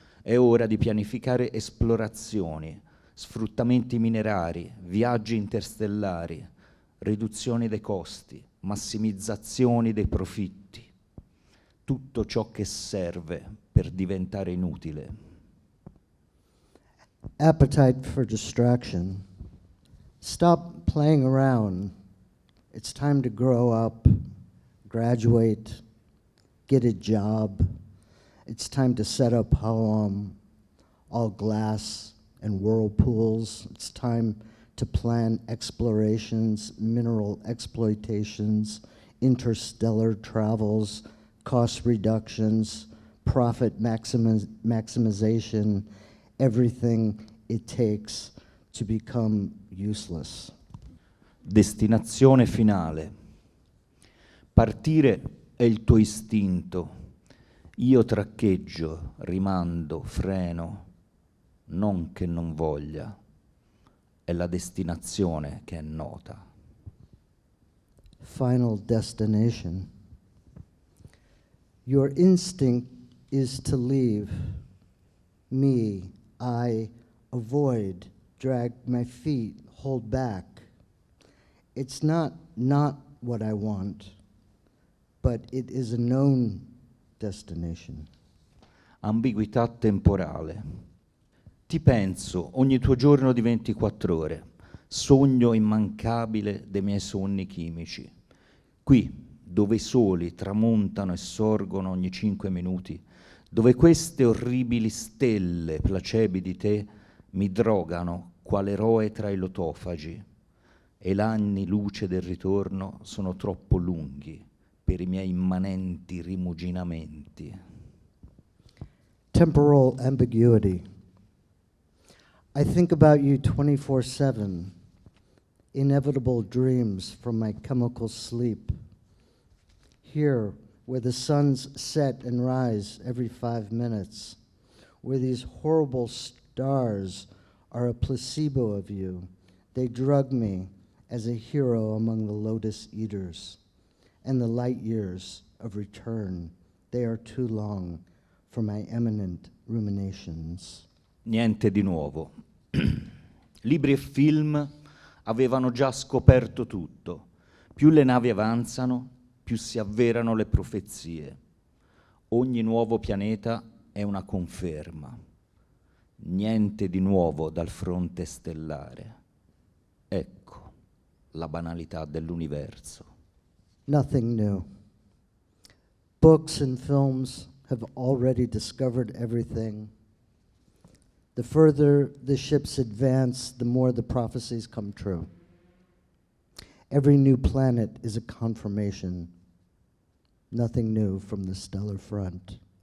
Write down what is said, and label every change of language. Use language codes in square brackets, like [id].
[it] È ora di pianificare esplorazioni, sfruttamenti minerari, viaggi interstellari, riduzioni dei costi, massimizzazioni dei profitti. Tutto ciò che serve per diventare inutile. [en] Appetite for distraction. Stop playing around. It's time to grow up, graduate, get a job. It's time to set up home, all glass and whirlpools. It's time to plan explorations, mineral exploitations, interstellar travels, cost reductions, profit maximization, everything it takes to become useless. [it] Destinazione finale. Partire è il tuo istinto. Io traccheggio, rimando, freno, non che non voglia. È la destinazione che è nota. [en] Final destination. Your instinct is to leave. Me, I avoid, drag my feet, hold back. It's not what I want, but it is a known destination. [it] Ambiguità temporale. Ti penso ogni tuo giorno di 24 ore, sogno immancabile dei miei sonni chimici. Qui, dove i soli tramontano e sorgono ogni 5 minuti, dove queste orribili stelle placebo di te mi drogano quale eroe tra i lotofagi, e gli anni luce del ritorno sono troppo lunghi per i miei immanenti rimuginamenti. [en] Temporal ambiguity. I think about you 24/7, inevitable dreams from my chemical sleep. Here, where the suns set and rise every 5 minutes, where these horrible stars are a placebo of you, they drug me as a hero among the lotus eaters. And the light years of return, they are too long for my eminent ruminations. [it] Niente di nuovo. Libri e film avevano già scoperto tutto. Più le navi avanzano, più si avverano le profezie. Ogni nuovo pianeta è una conferma. Niente di nuovo dal fronte stellare. Ecco la banalità dell'universo. [en] Nothing new. Books and films have already discovered everything. The further the ships advance, the more the prophecies come true. Every new planet is a confirmation. Nothing new from the stellar front.